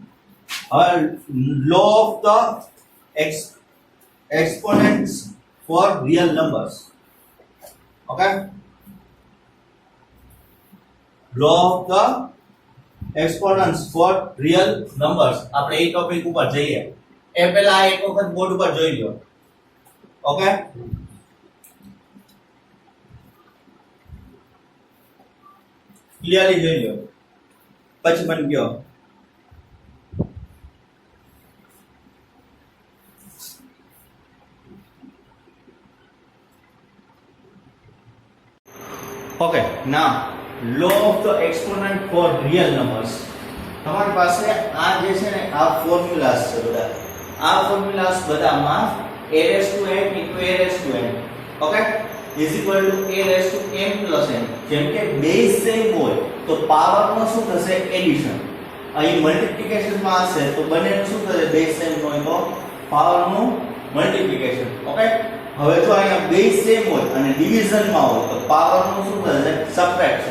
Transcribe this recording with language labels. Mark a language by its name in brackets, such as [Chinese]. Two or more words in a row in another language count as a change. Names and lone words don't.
[English] law of the exponents for real numbers okay law of the exponents for real numbers [Gujarati] આપણે એ ટોપિક ઉપર જઈએ એ પહેલા એક વખત બોર્ડ ઉપર જોઈ લો ઓકે ક્લિયરલી જોઈ લો પછી મને કહો [English] okay now law of the exponent for real numbers [Gujarati] તમારી પાસે આ જે છે ને આ ફોર્મ્યુલાસ છે બધા આ ફોર્મ્યુલાસ બધામાં [English] a raised to n into a raised to n okay is equal to a raise to m plus n. [Gujarati] જેમ કે [English] base same [Gujarati] હોય તો પાવરનો શું થશે એડિશન. અહીં મલ્ટીપ્લિકેશન માં હશે તો બંનેનું શું થશે [English] base same [Gujarati] હોય તો પાવરનું મલ્ટીપ્લિકેશન. ઓકે, હવે જો અહીંયા [English] base same [Gujarati] હોય અને ડિવિઝન માં હોય તો પાવરનું શું થશે સબટ્રેક્શન.